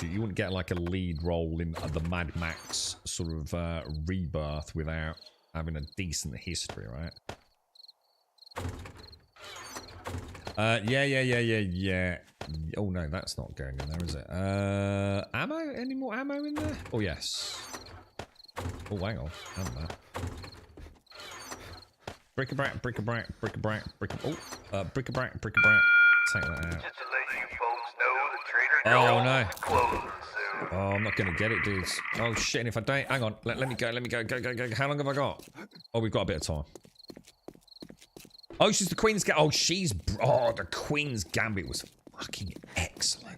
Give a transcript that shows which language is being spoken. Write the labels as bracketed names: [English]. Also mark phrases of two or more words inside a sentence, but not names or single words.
[English] You wouldn't get like a lead role in the Mad Max sort of rebirth without having a decent history, right? Yeah. Oh no, that's not going in there, is it? Ammo? Any more ammo in there? Oh yes. Oh, hang on. That. Bric-a-brac, bric-a-brac, bric-a-brac, bric-a-brac, bric-a-brac. Take that out. Just to let you folks know, the Trader Oh Joe's no. is closing soon. Oh, I'm not gonna get it, dudes. Oh shit! And if I don't, hang on. Let me go. Go. How long have I got? Oh, we've got a bit of time. Oh, she's the Queen's Gambit. Oh, the Queen's Gambit was fucking excellent.